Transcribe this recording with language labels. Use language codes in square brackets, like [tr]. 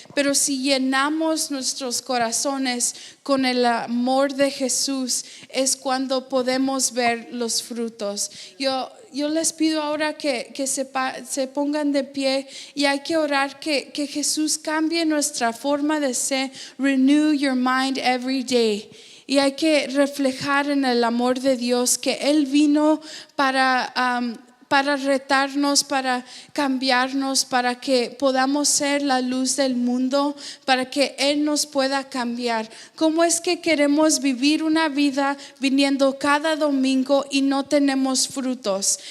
[es] Pero si llenamos nuestros corazones con el amor de Jesús, es cuando podemos ver los frutos. Yo les pido ahora que se pongan de pie, y hay que orar que Jesús cambie nuestra forma de ser. [en] Renew your mind every day. [es] Y hay que reflejar en el amor de Dios que Él vino para retarnos, para cambiarnos, para que podamos ser la luz del mundo, para que Él nos pueda cambiar. ¿Cómo es que queremos vivir una vida viniendo cada domingo y no tenemos frutos?